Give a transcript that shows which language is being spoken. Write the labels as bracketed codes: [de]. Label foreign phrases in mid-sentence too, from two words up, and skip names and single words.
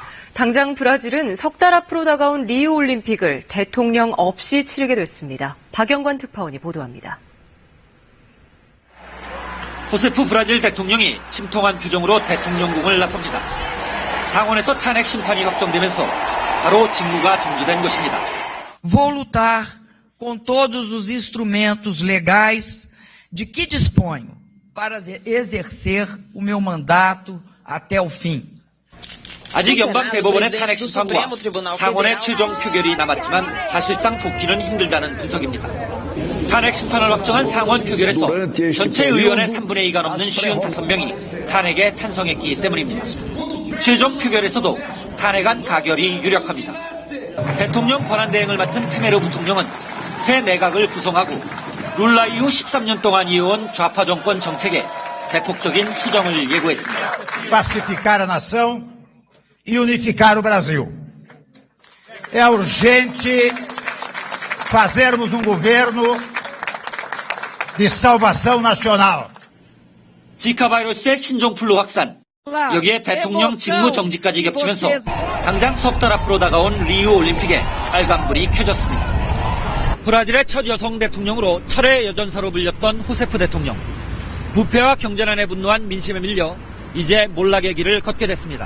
[ko] 당장 브라질은 석 달 앞으로 다가온 리우 올림픽을 대통령 없이 치르게 됐습니다. 박영관 특파원이 보도합니다. 호세프 브라질 대통령이 침통한 표정으로 대통령궁을 나섭니다. 상원에서 탄핵 심판이 확정되면서 바로 직무가 정지된 것입니다. [pt] Vou lutar com todos os instrumentos legais de que disponho para exercer o meu mandato até o fim. [ko] 아직 연방 대법원의 탄핵 심판과 상원의 최종 표결이 남았지만 사실상 복귀는 힘들다는 분석입니다. 탄핵 심판을 확정한 상원 표결에서 전체 의원의 3분의 2가 넘는 55명이 탄핵에 찬성했기 때문입니다. 최종 표결에서도 탄핵안 가결이 유력합니다. 대통령 권한대행을 맡은 테메로 부통령은 새 내각을 구성하고 룰라 이후 13년 동안 이어온 좌파 정권 정책에 대폭적인 수정을 예고했습니다. [pt] Pacificar a nação e unificar o Brasil. É urgente fazermos governo de salvação nacional. [ko] 지카 바이러스의 신종플루 확산, 여기에 대통령 직무 정지까지 겹치면서 당장 석 달 앞으로 다가온 리우 올림픽에 빨간불이 켜졌습니다. 브라질의 첫 여성 대통령으로 철의 여전사로 불렸던 호세프 대통령. 부패와 경제난에 분노한 민심에 밀려 이제 몰락의 길을 걷게 됐습니다.